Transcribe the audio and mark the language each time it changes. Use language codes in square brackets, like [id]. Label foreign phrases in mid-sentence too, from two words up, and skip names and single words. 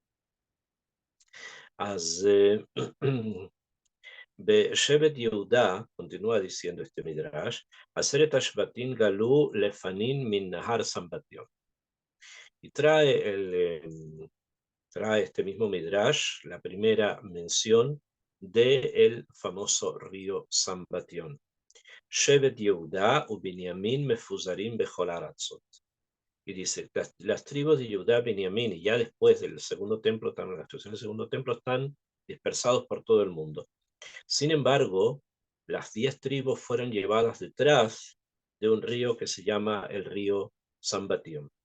[he] שבט יהודה, [es] continúa diciendo este Midrash, [he] עשרת השבטים גלו לפנים מן נהר סמבטיון. [es] Y trae este mismo Midrash la primera mención del famoso río Sambatyon. [he] שבט יהודה ובנימין מפוזרים בכל ארצות. [es] Y dice, las tribus de Judá, Benjamín, y ya después del segundo templo, la destrucción del segundo templo, están dispersados por todo el mundo. Sin embargo, las 10 tribus fueron llevadas detrás de un río que se llama el río Sambatión.